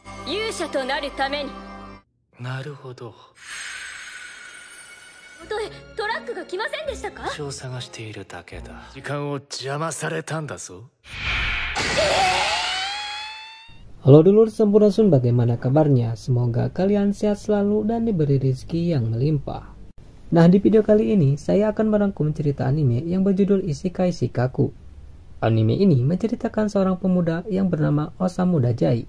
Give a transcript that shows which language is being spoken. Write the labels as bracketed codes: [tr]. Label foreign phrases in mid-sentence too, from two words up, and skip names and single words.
[ja] 勇者となるために。なるほど。元へトラックが来ませんでしたか？場所を探しているだけだ。時間を邪魔されたんだぞ。 [id] Halo [su] dulur Sampurasun, [id] bagaimana kabarnya? Semoga kalian sehat selalu dan diberi rezeki yang melimpah. Nah, di video kali ini saya akan merangkum cerita anime yang berjudul Isekai Shikaku. Anime ini menceritakan seorang pemuda yang bernama Osamu Dazai.